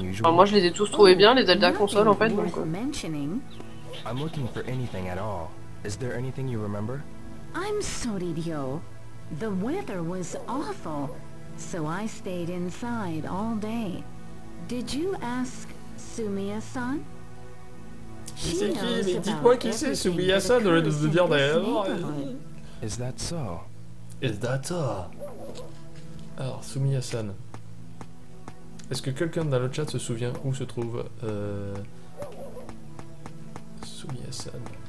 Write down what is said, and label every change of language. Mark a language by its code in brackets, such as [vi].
[fr] Moi je les ai tous trouvés bien, les Zelda console en fait. Donc, [en] Mentioning. I'm looking for anything at all. Is there anything you remember? I'm sorry, Ryo. The weather was awful, so I stayed inside all day. Did you ask Sumiya-san? [fr] C'est qui? Mais dites-moi qui c'est, Sumiya-san, au lieu de se dire derrière. [en] Is that so? Is that so? Alors, Sumiya-san. [fr] Est-ce que quelqu'un dans le chat se souvient où se trouve Sumiya-san?